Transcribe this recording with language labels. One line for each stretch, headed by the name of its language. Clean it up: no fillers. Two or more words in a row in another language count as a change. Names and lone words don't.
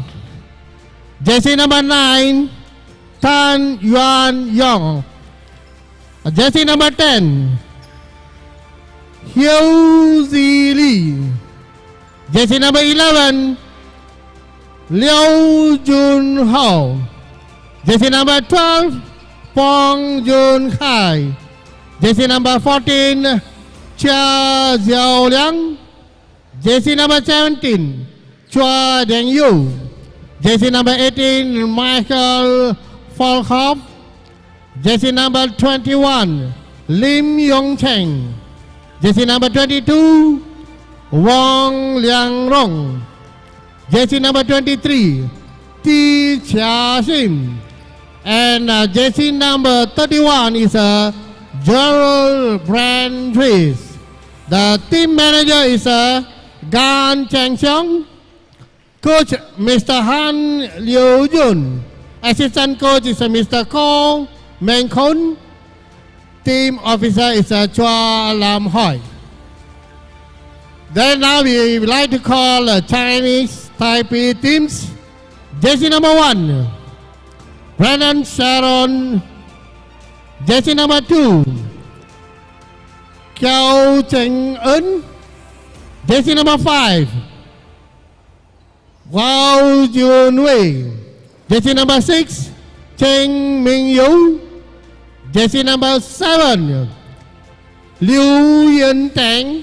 English: Jersey number 9, Tan Yuan Yong. Jersey number 10, Hieu Zi Lee. Jersey number 11, Liu Jun Hao. Jersey number 12, Pong Jun Kai. Jersey number 14, Chia Xiao Liang. Jersey number 17, Chua Deng Yu. Jersey number 18, Michael Falkhoff. Jersey number 21, Lim Yong Cheng. Jersey number 22, Wong Liang Rong. Jersey number 23, Ti Chia Hsin. And jersey number 31 is Gerald Brandris. The team manager is Gan Cheng Xiong. Coach Mr. Han Liu Jun. Assistant coach is Mr. Ko Meng Khun. Team officer is Chua Lam Hoi. Then now we would like to call Chinese Taipei teams. Jersey number 1, Brandon Sharon. Jersey number 2, Kiao Cheng En. Jersey number 5, Wao Jun Wei. Jersey number 6, Cheng Ming Yu. Jersey number 7, Liu Yen Tang.